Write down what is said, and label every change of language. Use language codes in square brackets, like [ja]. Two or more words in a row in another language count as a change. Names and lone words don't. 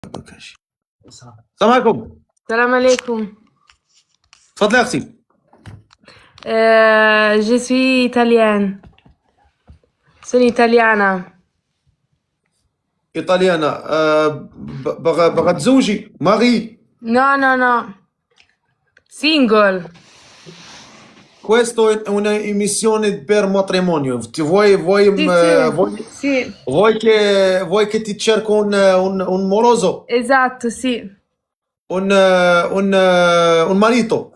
[ar] ماشي. السلام عليكم. سلام عليكم. تفضلي يا اختي. [fr] Je suis italienne. [it] Sono italiana. [ar] ايطاليانا. بغا تزوجي ماري. [en] No, no, no. Single. [it] Questo è una emissione per matrimonio. Sì, sì, sì, Vuoi che ti cerco un moroso? esatto, sì, Un marito?